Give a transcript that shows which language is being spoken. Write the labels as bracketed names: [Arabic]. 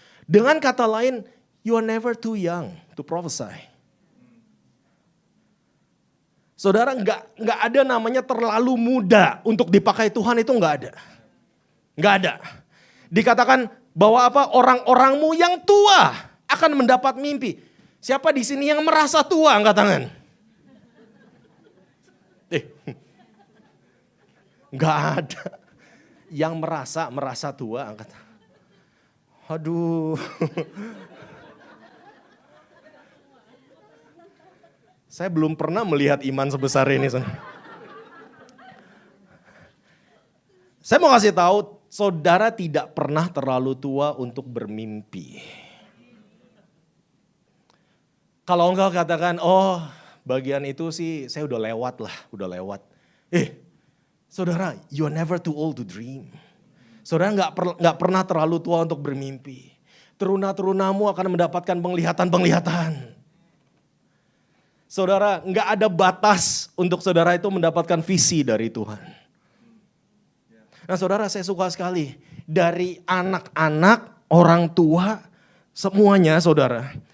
[Indonesian] Dengan kata lain, [English] you are never too young to prophesy. [Indonesian] Saudara, nggak ada namanya terlalu muda untuk dipakai Tuhan, itu nggak ada. Nggak ada. Dikatakan bahwa apa? Orang-orangmu yang tua akan mendapat mimpi. Siapa di sini yang merasa tua? Angkat tangan. Nggak ada. Yang merasa tua, angkat tangan. Aduh. Saya belum pernah melihat iman sebesar ini. Saya mau kasih tahu, saudara tidak pernah terlalu tua untuk bermimpi. Kalau engkau katakan, oh bagian itu sih saya udah lewat lah, udah lewat. [English] Saudara, you are never too old to dream. [Indonesian] Saudara nggak pernah terlalu tua untuk bermimpi. Teruna-terunamu akan mendapatkan penglihatan-penglihatan. Saudara, nggak ada batas untuk saudara itu mendapatkan visi dari Tuhan. Nah saudara, saya suka sekali. Dari anak-anak, orang tua, semuanya saudara.